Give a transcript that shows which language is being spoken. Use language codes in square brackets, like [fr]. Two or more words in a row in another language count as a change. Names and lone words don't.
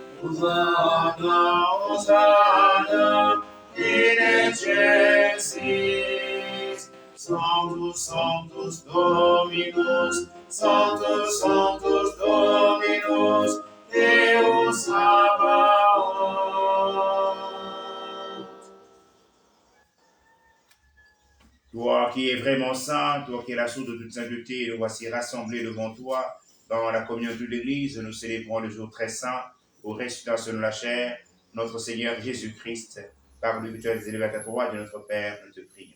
[la] Hosanna, Hosanna, in excelsis. Sanctus Dominus, Sanctus, Sanctus Dominus, Deus Sabaoth. [fr] Toi qui es vraiment saint, toi qui es la source de toute sainteté, nous voici rassemblés devant toi dans la communauté de l'Église. Nous célébrons le jour très saint au ressuscitation de la chair, notre Seigneur Jésus-Christ, par le rituel des élevés à droite de notre Père, nous te prions.